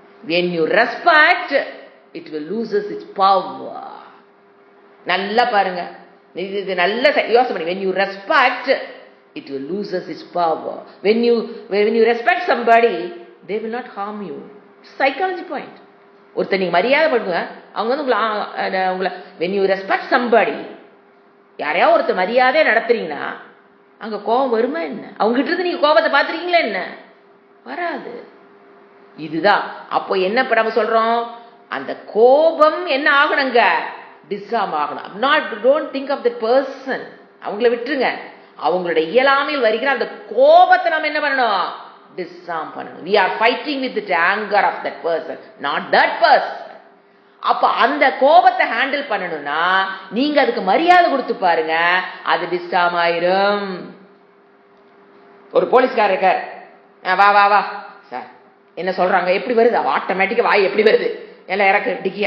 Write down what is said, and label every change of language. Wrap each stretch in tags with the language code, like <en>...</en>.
<en>When you respect, it will loses its power.</en> <ta>நல்லா பாருங்க, இது நல்ல யோசனை பண்ணி.</ta> <en>When you respect, it will loses its power. When you respect somebody, they will not harm you. Psychology point.</en> <ta>ஒருத்தர் நீங்க மரியாதை பண்ணுங்க, அவங்க வந்து உங்களை</ta> <en>when you respect somebody,</en> <ta>யாரையாவது ஒருத்தர் மரியாதையா நடத்துறீங்கன்னா அங்க கோபம் வருமா என்ன? அவங்க கிட்ட இருந்து நீங்க கோபத்தை பாத்துறீங்களா என்ன? வராது. இதுதான் அப்போ என்ன நம்ம சொல்றோம், அந்த கோபம் என்ன ஆகணுங்க, டிஸ்ஆர்ம் ஆகணும். Don't think of the person, அவங்கள விட்டுருங்க. அவங்களுடைய இயலாமையில் வருகிற அந்த கோபத்தை நம்ம என்ன பண்ணணும், டிஸ்ஆர்ம் பண்ணணும்.</ta> <en>we are fighting with the anger of that person, not that person.</en> <ta>அப்ப அந்த கோபத்தை ஹேண்டில் பண்ணணும்னா நீங்க அதுக்கு மரியாதை கொடுத்து பாருங்க, அது டிஸ்ஆர்ம் ஆயிரும். ஒரு போலீஸ்காரர் இருக்கார், வா வா வா சார் என்ன சொல்றாங்க, எப்படி வருது ஆட்டோமேட்டிக்கா வாய் எப்படி வருது எல்லாம் இறக்கு டிக்கி.</ta>